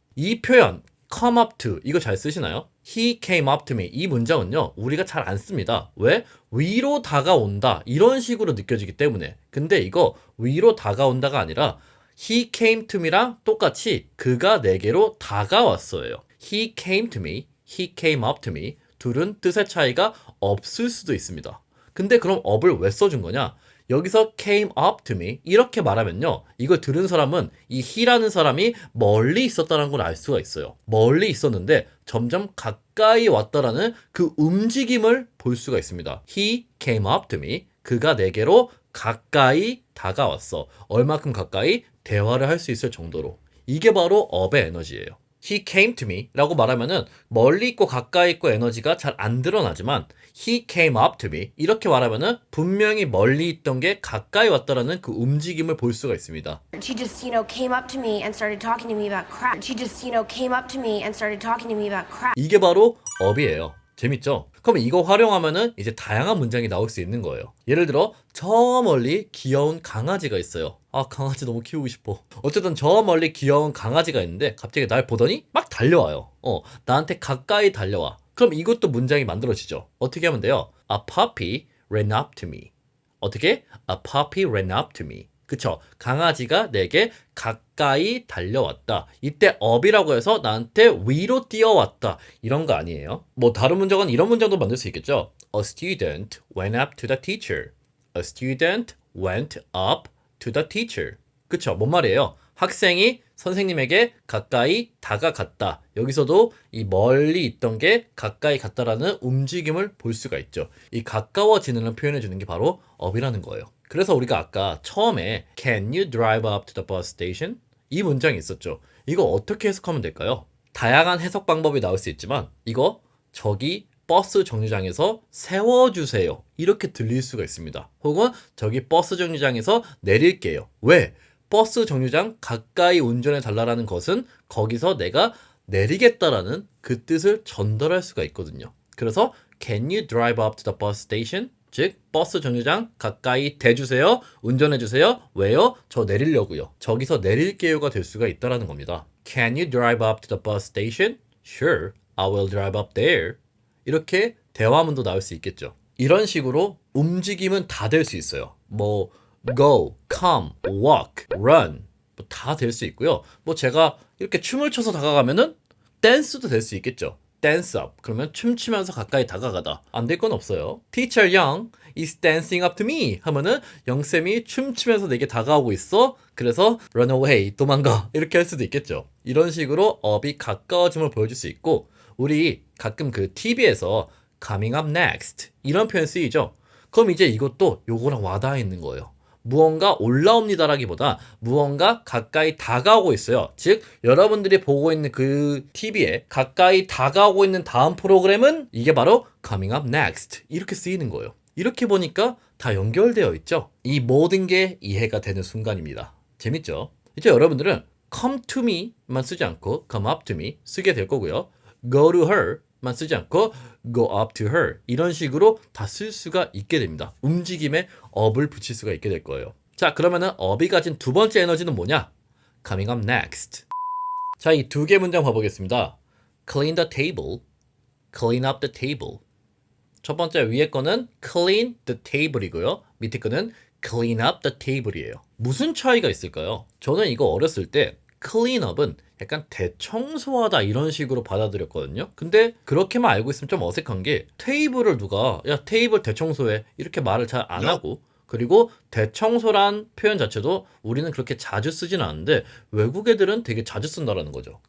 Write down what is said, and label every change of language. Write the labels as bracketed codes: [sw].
[ko] 이 표현 come up to 이거 잘 쓰시나요? [en] He came up to me [ko] 이 문장은요 우리가 잘 안 씁니다. 왜? 위로 다가온다 이런 식으로 느껴지기 때문에. 근데 이거 위로 다가온다가 아니라 He came to me랑 똑같이 그가 내게로 다가왔어요. [en] He came to me, he came up to me [ko] 둘은 뜻의 차이가 없을 수도 있습니다. 근데 그럼 up을 왜 써준 거냐? 여기서 came up to me 이렇게 말하면요 이걸 들은 사람은 이 he라는 사람이 멀리 있었다는 걸 알 수가 있어요. 멀리 있었는데 점점 가까이 왔다라는 그 움직임을 볼 수가 있습니다. [en] He came up to me [ko] 그가 내게로 가까이 다가왔어. 얼마큼 가까이? 대화를 할 수 있을 정도로. 이게 바로 up의 에너지예요. [en] He came to me [ko] 라고 말하면은 멀리 있고 가까이 있고 에너지가 잘 안 드러나지만 [en] He came up to me [ko] 이렇게 말하면은 분명히 멀리 있던 게 가까이 왔다라는 그 움직임을 볼 수가 있습니다. [en] She just, came up to me and started talking to me about crap. She just, came up to me and started talking to me about crap. [ko] 이게 바로 up이에요. 재밌죠? 그럼 이거 활용하면은 이제 다양한 문장이 나올 수 있는 거예요. 예를 들어 저 멀리 귀여운 강아지가 있어요. 아 강아지 너무 키우고 싶어. 어쨌든 저 멀리 귀여운 강아지가 있는데 갑자기 날 보더니 막 달려와요. 나한테 가까이 달려와. 그럼 이것도 문장이 만들어지죠. 어떻게 하면 돼요? [en] A puppy ran up to me. [ko] 어떻게? [en] A puppy ran up to me. [ko] 그쵸? 강아지가 내게 가까이 달려왔다. 이때 up이라고 해서 나한테 위로 뛰어왔다. 이런 거 아니에요. 뭐 다른 문장은 이런 문장도 만들 수 있겠죠. [en] A student went up to the teacher. A student went up to the teacher. [ko] 그쵸? 뭔 말이에요? 학생이 선생님에게 가까이 다가갔다. 여기서도 이 멀리 있던 게 가까이 갔다라는 움직임을 볼 수가 있죠. 이 가까워지는 표현해 주는 게 바로 up이라는 거예요. 그래서 우리가 아까 처음에 [en] Can you drive up to the bus station? [ko] 이 문장이 있었죠. 이거 어떻게 해석하면 될까요? 다양한 해석 방법이 나올 수 있지만 이거 저기 버스 정류장에서 세워주세요. 이렇게 들릴 수가 있습니다. 혹은 저기 버스 정류장에서 내릴게요. 왜? 버스 정류장 가까이 운전해 달라는 것은 거기서 내가 내리겠다라는 그 뜻을 전달할 수가 있거든요. 그래서 [en] Can you drive up to the bus station? [ko] 즉 버스 정류장 가까이 대주세요. 운전해주세요. 왜요? 저 내리려고요. 저기서 내릴게요가 될 수가 있다는 겁니다. [en] Can you drive up to the bus station? Sure, I will drive up there. [ko] 이렇게 대화문도 나올 수 있겠죠. 이런 식으로 움직임은 다 될 수 있어요. 뭐 go, come, walk, run 다 될 수 있고요. 뭐 제가 이렇게 춤을 춰서 다가가면은 댄스도 될 수 있겠죠. dance up 그러면 춤추면서 가까이 다가가다. 안 될 건 없어요. [en] Teacher Young is dancing up to me [ko] 하면은 영쌤이 춤추면서 내게 다가오고 있어. 그래서 run away 도망가 이렇게 할 수도 있겠죠. 이런 식으로 up이 가까워짐을 보여줄 수 있고 우리 가끔 그 TV에서 coming up next 이런 표현 쓰이죠. 그럼 이제 이것도 요거랑 와닿아 있는 거예요. 무언가 올라옵니다라기보다 무언가 가까이 다가오고 있어요. 즉 여러분들이 보고 있는 그 TV에 가까이 다가오고 있는 다음 프로그램은 이게 바로 coming up next 이렇게 쓰이는 거예요. 이렇게 보니까 다 연결되어 있죠. 이 모든 게 이해가 되는 순간입니다. 재밌죠? 이제 여러분들은 come to me만 쓰지 않고 come up to me 쓰게 될 거고요. go to her만 쓰지 않고 go up to her 이런 식으로 다 쓸 수가 있게 됩니다. 움직임에 up을 붙일 수가 있게 될 거예요. 자, 그러면은 up이 가진 두 번째 에너지는 뭐냐? [en] coming up next. [ko] 자, 이 두 개 문장 봐보겠습니다. [en] clean the table, clean up the table. [ko] 첫 번째 위에 거는 clean the table이고요. 밑에 거는 clean up the table이에요. 무슨 차이가 있을까요? 저는 이거 어렸을 때 clean up은 약간 대청소하다 이런 식으로 받아들였거든요. 근데 그렇게만 알고 있으면 좀 어색한 게 테이블을 누가 야 테이블 대청소해 이렇게 말을 잘 안 하고 그리고 대청소란 표현 자체도 우리는 그렇게 자주 쓰진 않는데 외국 애들은 되게 자주 쓴다라는 거죠.